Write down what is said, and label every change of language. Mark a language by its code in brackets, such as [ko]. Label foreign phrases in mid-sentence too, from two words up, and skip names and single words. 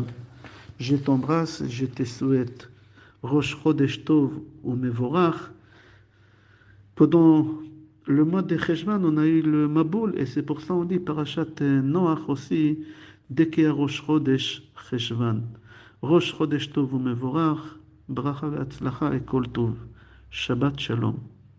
[fr] Je t'embrasse, je te souhaite [he] ראש חודש טוב ומבורך. [fr] Pendant le mois de Cheshvan, on a eu le Maboul, et c'est pour ça qu'on dit Parashat Noach aussi, dès qu'il y a [he] ראש חודש חשון. ראש חודש טוב ומבורך ברכה והצלחה וכל טוב. שבת שלום.